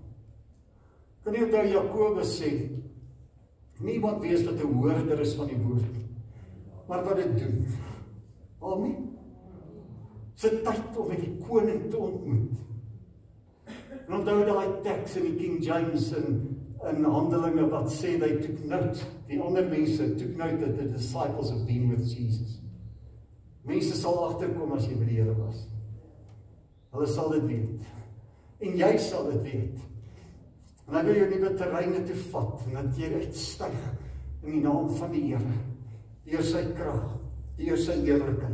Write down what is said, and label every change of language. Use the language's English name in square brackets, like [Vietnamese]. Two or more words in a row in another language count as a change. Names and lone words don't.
[Afrikaans] Kan nie onthou Jakobus sê, niemand weet wat 'n hoorder is van die woord, maar wat dit doen. Amen. Dis 'n tyd om met die koning te ontmoet. En onthou daai teks in die King James in Handelinge wat sê, [English] they took note, [Afrikaans] die ander mense [English] took note that the disciples have been with Jesus. [Afrikaans] Mense sal agterkom as jy by die Here was. Hulle sal dit weet. En jy sal dit weet. En hy wil jou nuwe terreine toe vat, en dat jy uitstyg in die naam van die Here, deur sy krag, deur sy eerlikheid.